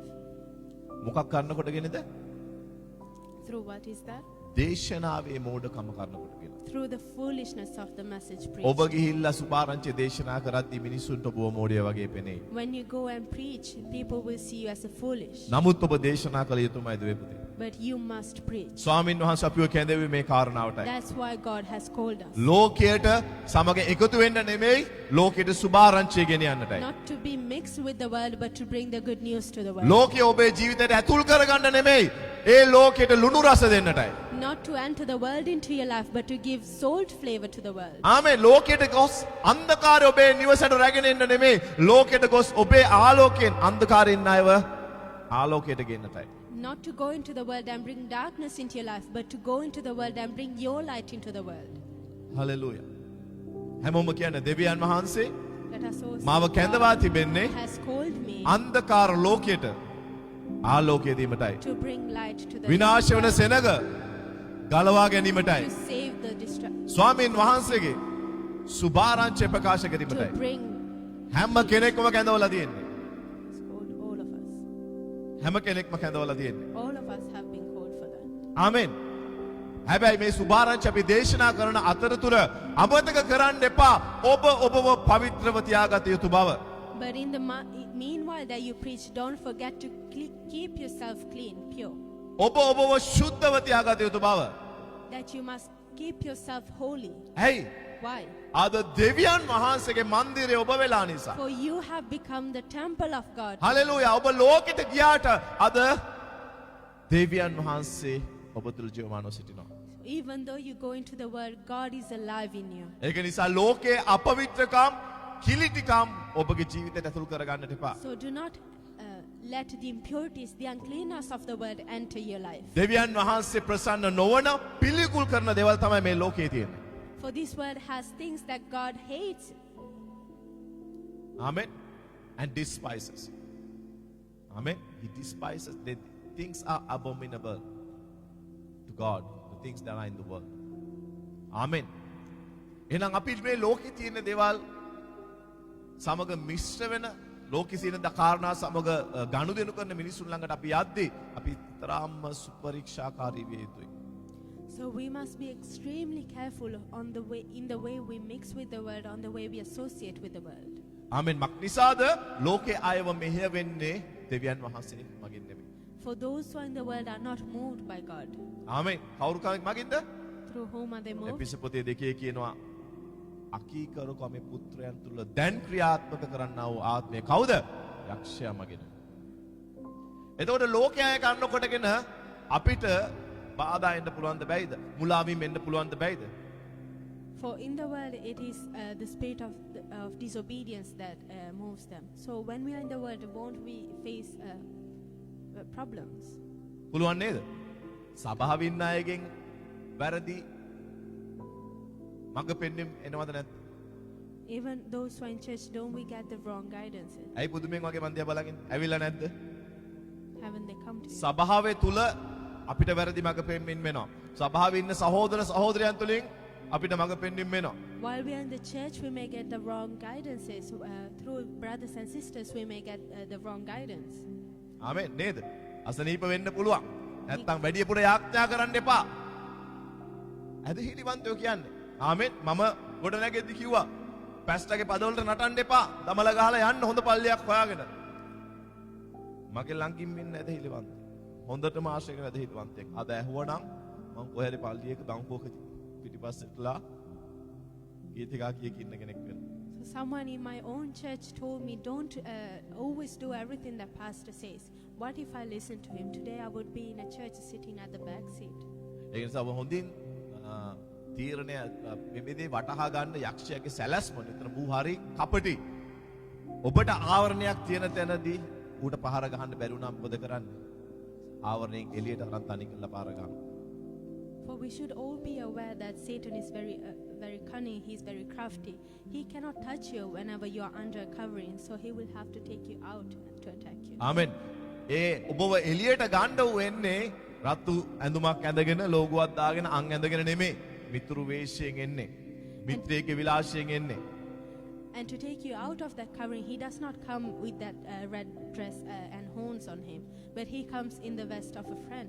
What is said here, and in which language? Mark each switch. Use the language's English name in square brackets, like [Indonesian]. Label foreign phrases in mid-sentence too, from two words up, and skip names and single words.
[Sinhala] මොකක් කරන කොටගෙනද? [English] Through what is that? [Sinhala] දේශනාවේ මෝඩකම කරන කොටගෙන. [English] Through the foolishness of the message [Sinhala] ඔබ [English] preached. [Sinhala] ගිහිල්ලා සුභාරංචි දේශනා කරද්දී මිනිස්සුන්ට ඔබව මෝඩය වගේ පෙනේ. [English] When you go and preach, people will see you as a foolish. [Sinhala] නමුත් ඔබ දේශනා කළ යුතුමයි දුවේ පුතේ. [English] But you must preach. [Sinhala] ස්වාමින් වහන්සේ අපිව කැඳවුවේ මේ කාරණාවටයි. [English] That's why God has called us. [Sinhala] ලෝකයට සමග එකතු වෙන්න නෙමෙයි, ලෝකයට සුභාරංචිය ගෙනියන්නටයි. [English] Not to be mixed with the world, but to bring the good news to the world. [Sinhala] ලෝකයේ ඔබේ ජීවිතයට ඇතුල් කරගන්න නෙමෙයි, ඒ ලෝකයට ලුණු රස දෙන්නටයි. [English] Not to enter the world into your life, but to give salt flavor to the world. [Sinhala] ආමෙන්. ලෝකයට ගොස් අන්ධකාරය ඔබේ නිවසට රැගෙන එන්න නෙමෙයි, ලෝකයට ගොස් ඔබේ ආලෝකයෙන් අන්ධකාරයෙන් ඉන්න අයව ආලෝකයට ගෙන්නටයි. [English] Not to go into the world and bring darkness into your life, but to go into the world and bring your light into the world. [Sinhala] හලෙලූයා. හැමෝම කියන්නේ දෙවියන් වහන්සේ [English] Let us all [Sinhala] මාව [English] say, [Sinhala] කැඳවා තිබෙන්නේ [English] God has called me [Sinhala] අන්ධකාර ලෝකයට ආලෝකය දීමටයි. [English] to bring light to the [Sinhala] විනාශ වෙන සෙනග ගලවා ගැනීමටයි. [English] to save the distracted, [Sinhala] ස්වාමීන් වහන්සේගේ සුභාරංචිය ප්‍රකාශ [English] to [Sinhala] කිරීමටයි. [English] bring [Sinhala] හැම කෙනෙක්ම කැඳවලා තියෙන්නේ. [English] all of us. [Sinhala] හැම කෙනෙක්ම කැඳවලා තියෙන්නේ. [English] All of us have been called for that. [Sinhala] ආමෙන්. හැබැයි මේ සුභාරංචි අපි දේශනා කරන අතරතුර අමතක කරන්න එපා ඔබව පවිත්‍රව තියාගත යුතු බව. [English] But in the meanwhile that you preach, don't forget to keep yourself clean, pure. [Sinhala] ඔබව ශුද්ධව තියාගත යුතු බව. [English] That you must keep yourself holy. [Sinhala] ඇයි? [English] Why? [Sinhala] අද දෙවියන් වහන්සේගේ මන්දිරය ඔබ වෙලා නිසා. [English] For you have become the temple of God. [Sinhala] හලෙලූයා. ඔබ ලෝකෙට ගියාට අද දෙවියන් වහන්සේ ඔබ තුළ ජීවමානව සිටිනවා. [English] Even though you go into the world, God is alive in you. [Sinhala] ඒක නිසා ලෝකයේ අපවිත්‍රකම් කිලිටිකම් ඔබගේ ජීවිතයට ඇතුල් කරගන්නට එපා. [English] So do not let the impurities, the uncleanness of the world enter your life. [Sinhala] දෙවියන් වහන්සේ ප්‍රසන්න නොවන පිළිකුල් කරන දේවල් තමයි මේ ලෝකයේ තියෙන්නේ. [English] For this world has things that God hates. Amen. And despises. Amen. He despises. The things are abominable to God. The things that are in the world. Amen. [Sinhala] එහෙනම් අපි මේ ලෝකයේ තියෙන දේවල් සමග මිශ්‍ර වෙන ලෝකයේ තියෙන කාරණා සමග ගනුදෙනු කරන මිනිසුන් ළඟට අපි යද්දී අපි තරම්ම සුපරීක්ෂාකාරී විය යුතුයි. [English] So we must be extremely careful on the way, in the way we mix with the world, on the way we associate with the world. [Sinhala] ආමෙන්. මක් නිසාද ලෝකේ අයව මෙහෙය වෙන්නේ දෙවියන් වහන්සේ මගින් නෙමෙයි. [English] For those who are in the world are not moved by God. [Sinhala] ආමෙන්. කවුරු කමෙක් මගින්ද? [English] Through whom are they moved? [Sinhala] එපිස පොතේ 2 කියනවා අකීකරු කමේ පුත්‍රයන් තුල දැන් ක්‍රියාත්මක කරන්නා වූ ආත්මය කවුද? යක්ෂයා මගින්. එතකොට ලෝකයේ අය කන්නකොටගෙන අපිට බාධා එන්න පුළුවන්ද බැයිද? මුලාවීම් එන්න පුළුවන්ද බැයිද? [English] For in the world it is the spirit of disobedience that moves them. So when we are in the world, won't we face problems? [Sinhala] පුළුවන් නේද? සභාවේ ඉන්න අයගෙන් වැරදි මඟ පෙන්වීම එනවද නැද්ද? [English] Even those who are in church, don't we get the wrong guidances? [Sinhala] ඇයි පුදුමෙන් වගේ මන් දිහා බලගෙන ඇවිල්ලා නැද්ද? [English] Haven't they come to you? [Sinhala] සභාවේ තුල අපිට වැරදි මඟ පෙන්වීම වෙනවා. සභාවේ ඉන්න සහෝදර සහෝදරයන් තුලින් අපිට මඟ පෙන්වීම වෙනවා. [English] While we are in the church, we may get the wrong guidances. Through brothers and sisters, we may get the wrong guidance. [Sinhala] ආමෙන් නේද? අසනීප වෙන්න පුළුවන්. නැත්තම් වැඩිපුර යාඥා කරන්න එපා. ඇදහිලිවන්තයෝ කියන්නේ. ආමෙන්. මම ගොඩ නැගෙද්දි කිව්වා පැස්ටර්ගේ පදවලට නටන්න එපා. දමල ගහලා යන්න හොඳ පල්ලියක් හොයාගෙන. මගේ ළඟින් ඉන්න ඇදහිලිවන්ත. හොඳටම ආශ්‍රය කරන ඇදහිලිවන්තයෙක්. අද ඇහුවනම් මම කොහේ හරි පල්ලියක බංකුවක පිටිපස්සටලා ගීත ගාකියක ඉන්න කෙනෙක් වෙනවා. [English] So someone in my own church told me, don't always do everything that pastor says. What if I listen to him? Today I would be in a church sitting at the back seat. [Sinhala] ඒ නිසා ඔබ හොඳින් තීරණය මෙමෙදී වටහා ගන්න යක්ෂයාගේ සැලැස්ම නිතර මූ හරි කපටි. ඔබට ආවරණයක් තියෙන තැනදී ඌට පහර ගහන්න බැරි වුණා මොකද කරන්නේ? ආවරණයෙන් එළියට අරන් තනි කරලා පාර ගන්න. [English] For we should all be aware that Satan is very cunning, he's very crafty. He cannot touch you whenever you are under a covering, so he will have to take you out to attack you. [Sinhala] ආමෙන්. ඒ ඔබව එළියට ගන්න ඌ එන්නේ රතු ඇඳුමක් ඇඳගෙන ලෝගුවක් දාගෙන අං ඇඳගෙන නෙමෙයි. මිතුරු වේශයෙන් එන්නේ. මිත්‍රයෙක්ගේ විලාසයෙන් එන්නේ. [English] And to take you out of that covering, he does not come with that red dress and horns on him, but he comes in the vest of a friend.